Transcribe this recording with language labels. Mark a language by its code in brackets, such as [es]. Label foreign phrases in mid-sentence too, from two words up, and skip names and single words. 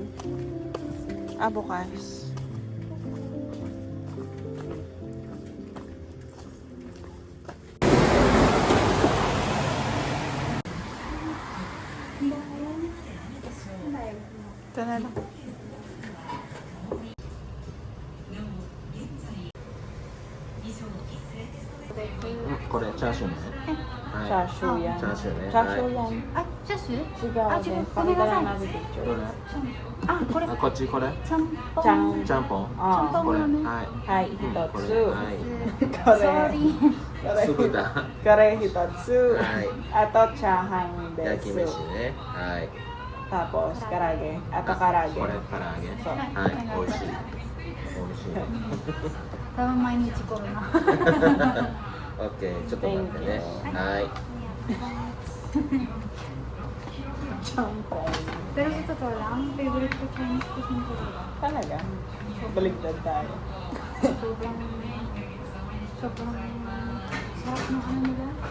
[tl] Bukas. Ito na lang. [ja] これチャーシューね。チャーシューやん。チャーシューね。チャーシューやん。あ、チャーシュー？違うね。あ、違う。パリダラナビでちょどれ？あ、これ。あ、こっちこれ。ちゃんぽん。ちゃんちゃんぽん。あこれ。はい。はい、一これ。つ。はい。これ。 Sorry. すぐだ。これ一つ。はい。あとチャーハンです。焼き飯ね。はい。 [tl] Tapos karage. Ato karage. [ja] これ唐揚げ。そう。はい。美味しい。美味しい。多分毎日来るな。オッケー。ちょっと待ってね。はい。 [tl] Champon. Pero sa totoo lang, favorite ko [en] Chinese cuisine [tl] talaga. Talaga? Baligtad tayo. Sobrang sarap ng ano nila.